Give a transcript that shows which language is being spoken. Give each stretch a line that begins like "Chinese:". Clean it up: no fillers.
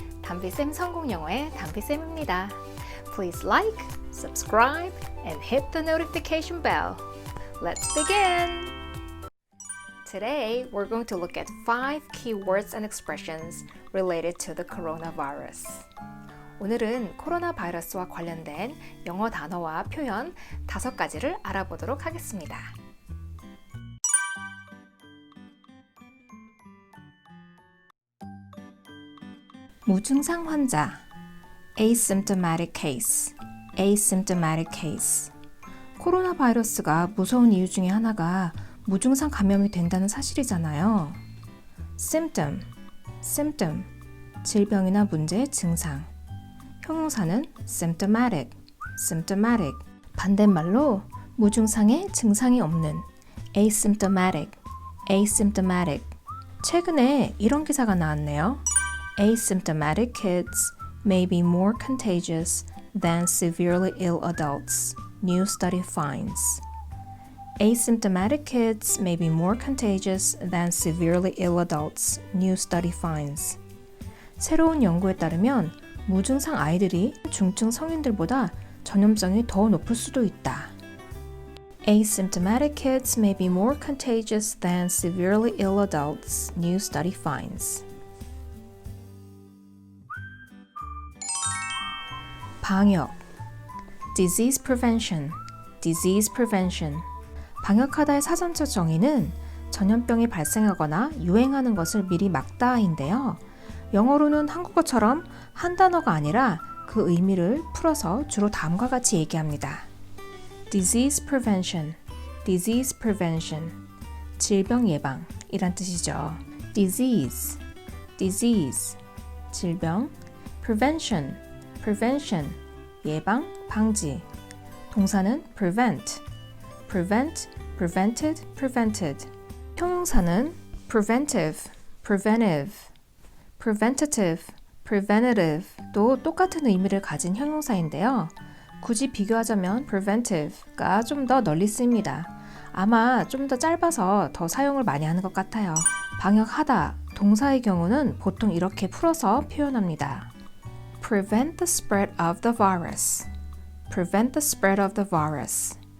Korean: 담비쌤 성공영어의 담비쌤입니다.
English: Please like, subscribe, and hit the notification bell. Let's begin! Today, we're going to look at 5 key words and expressions related to the coronavirus.
Korean: 오늘은 코로나 바이러스와 관련된 영어 단어와 표현 5가지를 알아보도록 하겠습니다.
English: 무증상 환자 asymptomatic case, asymptomatic case.
Korean: 코로나 바이러스가 무서운 이유 중에 하나가 무증상 감염이 된다는 사실이잖아요. symptom, symptom, 질병이나 문제의 증상.
English: 형용사는 symptomatic, symptomatic.
Korean: 반대말로 무증상의 증상이 없는 asymptomatic, asymptomatic. 최근에 이런 기사가 나왔네요.
English: Asymptomatic kids may be more contagious than severely ill adults, new study finds. Asymptomatic kids may be more contagious than severely ill adults, new study finds.
Korean: 새로운 연구에 따르면 무증상 아이들이 중증 성인들보다 전염성이 더 높을 수도 있다.
English: Asymptomatic kids may be more contagious than severely ill adults, new study finds. 방역, disease prevention, disease prevention.
Korean: 방역하다의 사전적 정의는 전염병이 발생하거나 유행하는 것을 미리 막다인데요. 영어로는 한국어처럼 한 단어가 아니라 그 의미를 풀어서 주로 다음과 같이 얘기합니다.
English: disease prevention, disease prevention.
Korean: 질병 예방 이란 뜻이죠. disease, disease. 질병.
English: prevention, prevention.
Korean: 예방, 방지. 동사는 prevent, prevent, prevented, prevented. 형용사는 preventive, preventive, preventative, preventative 도 똑같은 의미를 가진 형용사인데요. 굳이 비교하자면 preventive가 좀 더 널리 쓰입니다. 아마 좀 더 짧아서 더 사용을 많이 하는 것 같아요. 방역하다, 동사의 경우는 보통 이렇게 풀어서 표현합니다.
English: Prevent the spread of the virus. Prevent the spread of the virus.